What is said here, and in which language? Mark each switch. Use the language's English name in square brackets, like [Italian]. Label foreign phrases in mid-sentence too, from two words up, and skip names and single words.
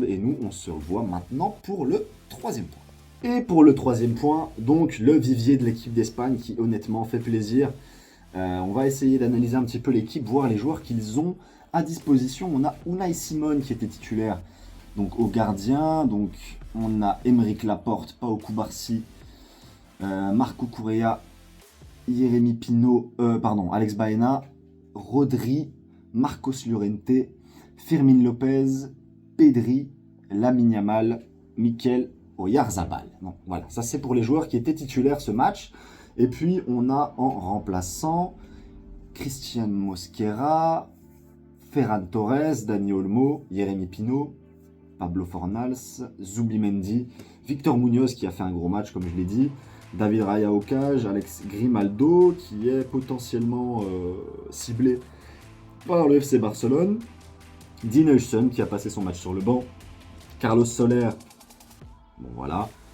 [French] Et nous, on se revoit maintenant pour le troisième point. Et pour le troisième point, donc le vivier de l'équipe d'Espagne qui honnêtement fait plaisir. On va essayer d'analyser un petit peu l'équipe, voir les joueurs qu'ils ont à disposition. On a Unai Simon qui était titulaire donc au gardien. Donc on a Aymeric Laporte, Pau Cubarsí, Marco Correa, Jérémy Pino, Alex Baena, Rodri, Marcos Llorente, Firmin Lopez, Pedri, Lamine Yamal, Mikel Oyarzabal. Bon, voilà, ça c'est pour les joueurs qui étaient titulaires ce match. Et puis on a en remplaçant Christian Mosquera, Ferran Torres, Dani Olmo, Jérémy Pino, Pablo Fornals, Zubimendi, Victor Munoz qui a fait un gros match comme je l'ai dit, David Raya au cage, Alex Grimaldo qui est potentiellement ciblé par le FC Barcelone, Dean Huijsen qui a passé son match sur le banc, Carlos Soler, bon voilà,